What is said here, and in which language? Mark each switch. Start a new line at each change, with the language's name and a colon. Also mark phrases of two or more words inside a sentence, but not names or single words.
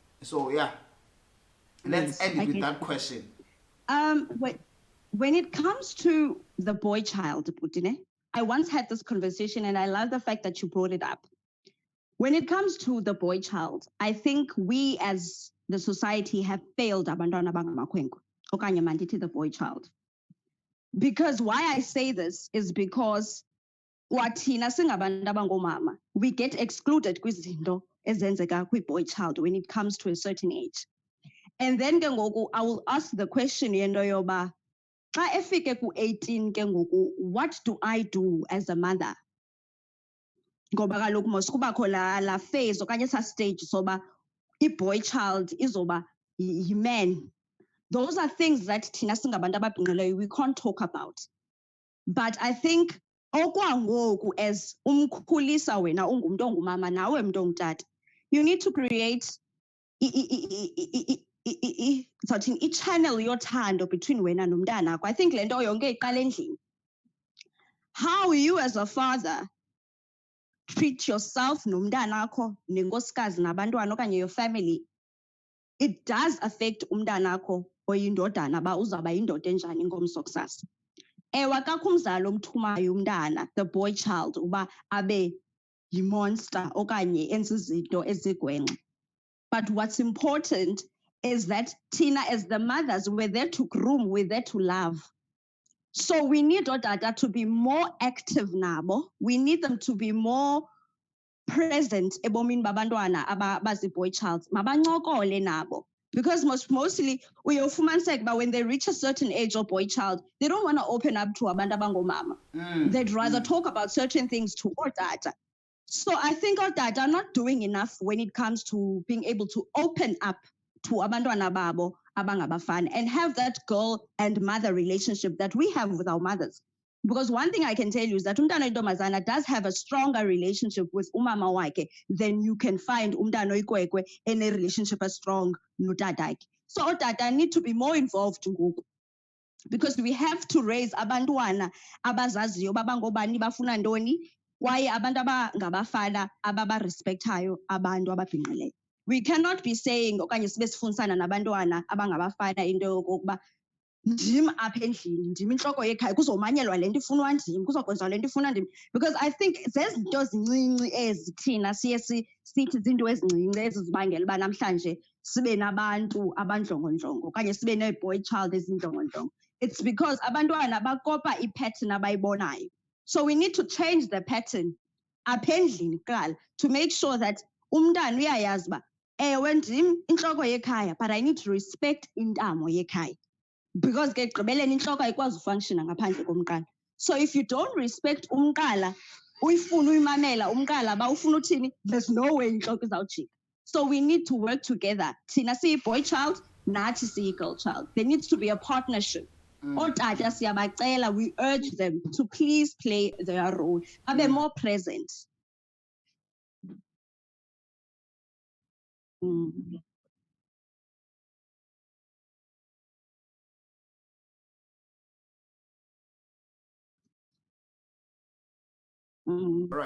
English: So yeah. Let's end it I with get that question. When it comes to the boy child, Putine, I once had this conversation and I love the fact that you brought it up. When it comes to the boy child, I think we as the society have failed
Xhosa: abantwana abangamakhwenkwe okanye mandithi
English: the boy child. Because why I say this is because
Xhosa: kwathina singabantu abangomama,
English: we get excluded
Xhosa: kwizinto ezenzeka kwi-boy child
English: when it comes to a certain age. And then
Xhosa: ke ngoku
English: I will ask the question
Xhosa: yento yoba xa efike ku-18 ke ngoku,
English: what do I do as a mother?
Xhosa: Ngoba kaloku mos kubakho la phase okanye esa stage soba i-boy child izoba yi-man.
English: Those are things that
Xhosa: thina singabantu ababhinqileyo
English: we can't talk about. But I think
Xhosa: okwangoku as umkhulisa wena ungumntu ongumama nawe mntu ongutata,
English: you need to create
Xhosa: i-channel yothando
English: between
Xhosa: wena nomntanakho.
English: I think
Xhosa: le nto yonke iqala endlini.
English: How you as a father treat yourself
Xhosa: nomntanakho nenkosikazi nabantwana okanye
English: your family, it does affect
Xhosa: umntanakho oyindodana ba uzawuba yindoda enjani ngomso kusasa. Ewe akakho umzali omthumayo umntana,
English: the boy child,
Xhosa: uba abe yi-monster okanye enze izinto ezigwenxa.
English: But what's important is that Tina, as the mothers, we're there to groom, we're there to love. So we need ootata to be more active nabo. We need them to be more present
Xhosa: ebomini babantwana abazi-boy child. Mabancokole nabo.
English: Because mostly
Xhosa: uyofumaniseka uba
English: when they reach a certain age of boy child, they don't want to open up to
Xhosa: abantu abangomama.
English: They'd rather talk about certain things to ootata. So I think ootata are not doing enough when it comes to being able to open up to
Xhosa: abantwana babo abangabafana
English: and have that girl and mother relationship that we have with our mothers. Because one thing I can tell you is that
Xhosa: umntana oyintombazana
English: does have a stronger relationship with
Xhosa: umama wakhe
English: than you can find
Xhosa: umntana oyikwekwe
English: in a relationship as strong notatakhe. So ootata need to be more involved ngoku. Because we have to raise
Xhosa: abantwana abazaziyo babangobani bafuna ntoni kwaye abantu abangabafana ababarespectayo abantu ababhinqileyo.
English: We cannot be saying
Xhosa: okanye sibe sifundisana nabantwana abangabafana into yokokuba ndim apha endlini, ndim intloko yekhaya, kuzomanyelwa le nto ifunwa ndim, kuzokwenziwa le nto ifunwa ndim.
English: Because I think
Xhosa: zezinto zincinci ezi thina siye sithi zinto ezincinci ezizibangela uba namhlanje sibe nabantu abandlongondlongo okanye sibe nee-boy child ezindlongondlongo.
English: It's because
Xhosa: abantwana bakopa i-pattern abayibonayo.
English: So we need to change the pattern
Xhosa: apha endlini kuqala
English: to make sure that
Xhosa: umntana uyayazi uba ewe ndim intloko yekhaya,
English: but I need to respect
Xhosa: intamo yekhaya. Because ke ekugqibeleni intloko ayikwazi ufunctiona ngaphandle komqala.
English: So if you don't respect
Xhosa: umqala, uyifuna uyimamela umqala ba ufuna uthini,
English: there's no way
Xhosa: intloko izawujika.
English: So we need to work together.
Xhosa: Thina siyi-boy child, nathi siyi-girl child.
English: There needs to be a partnership.
Xhosa: Ootata siyabacela,
English: we urge them to please play their role, babe more present. Right.